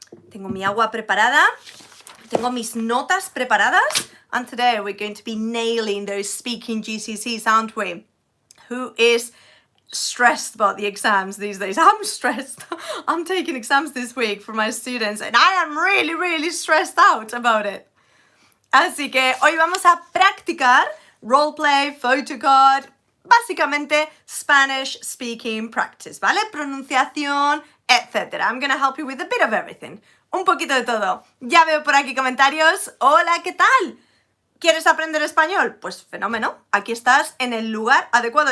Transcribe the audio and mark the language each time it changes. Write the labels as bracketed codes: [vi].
[es] Tengo mi agua preparada. Tengo mis notas preparadas. [en] And today we're going to be nailing those speaking GCSEs, aren't we? Who is stressed about the exams these days? I'm stressed. I'm taking exams this week for my students and I am really stressed out about it. [es] Así que hoy vamos a practicar roleplay, Photocard, básicamente Spanish speaking practice, ¿vale? Pronunciación, etc. [en] I'm gonna help you with a bit of everything. [es] Un poquito de todo. Ya veo por aquí comentarios. Hola, ¿qué tal? ¿Quieres aprender español? Pues fenómeno. Aquí estás en el lugar adecuado.